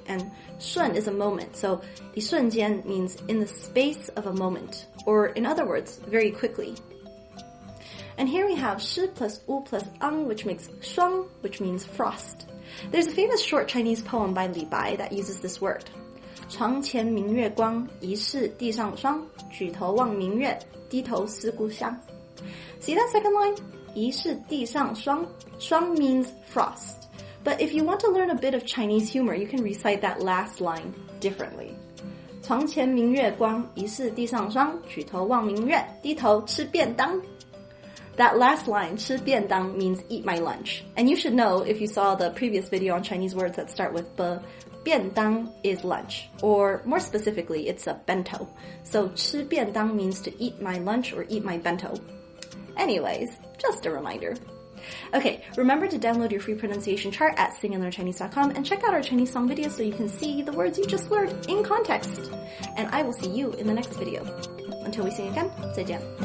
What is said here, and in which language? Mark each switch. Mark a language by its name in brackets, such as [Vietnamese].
[English] And 瞬 is a moment, so 一瞬间 means in the space of a moment, or in other words, very quickly. And here we have shi plus u plus ang, which makes 霜, which means frost. There's a famous short Chinese poem by Li Bai that uses this word. [Chinese] 床前明月光，疑是地上霜。举头望明月，低头思故乡。 [English] See that second line? [Chinese] 疑是地上霜. [English] Shuang means frost. But if you want to learn a bit of Chinese humor, you can recite that last line differently. [Chinese] 床前明月光，疑是地上霜。举头望明月，低头吃便当。 [English] That last line, 吃便当, means eat my lunch. And you should know if you saw the previous video on Chinese words that start with b, 便当 is lunch. Or more specifically, it's a bento. So 吃便当 means to eat my lunch or eat my bento. Anyways, just a reminder. Okay, remember to download your free pronunciation chart at singandlearnchinese.com and check out our Chinese song videos so you can see the words you just learned in context. And I will see you in the next video. Until we see you again, 再见.